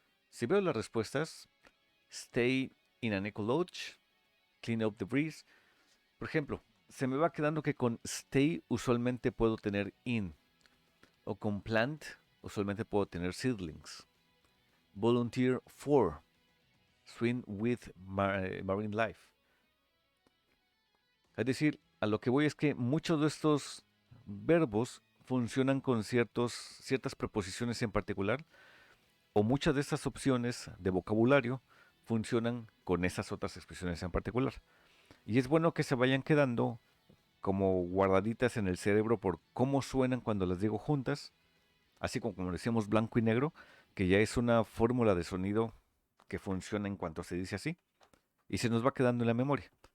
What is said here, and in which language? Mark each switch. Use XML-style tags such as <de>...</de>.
<es>Si veo las respuestas,</es> <en>stay in an eco lodge, clean up debris.</en> <es>Por ejemplo, se me va quedando que con stay usualmente puedo tener in, o con plant usualmente puedo tener seedlings.</es> <en>Volunteer for, swim with marine life.</en> <es>Es decir, a lo que voy es que muchos de estos verbos funcionan con ciertas preposiciones en particular, o muchas de estas opciones de vocabulario funcionan con esas otras expresiones en particular. Y es bueno que se vayan quedando como guardaditas en el cerebro por cómo suenan cuando las digo juntas, así como decíamos blanco y negro, que ya es una fórmula de sonido que funciona en cuanto se dice así, y se nos va quedando en la memoria.</es>